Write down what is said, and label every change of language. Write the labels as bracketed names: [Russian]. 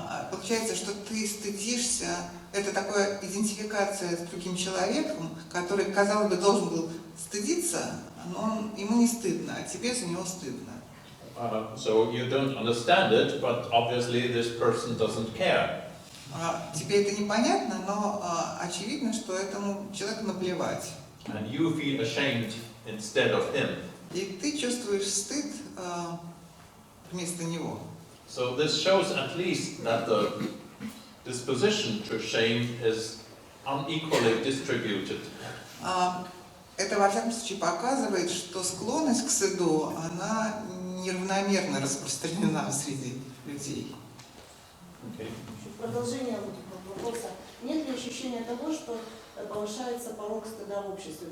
[Russian] Получается, что ты стыдишься, это такая идентификация с другим человеком, который, казалось бы, должен был стыдиться, но ему не стыдно, а тебе за него стыдно. [English] So you don't understand it, but obviously this person doesn't care. [Russian] Тебе это непонятно, но очевидно, что этому человеку наплевать. [English] And you feel ashamed instead of him. [Russian] И ты чувствуешь стыд вместо него. [English] So this shows at least that the disposition to shame is unequally distributed. [Russian] Это, во всяком случае, показывает, что склонность к стыду, она неравномерно распространена среди людей. [English] Okay. [Russian] В продолжение вопроса. Нет ли ощущения того, что повышается порог стыда в обществе?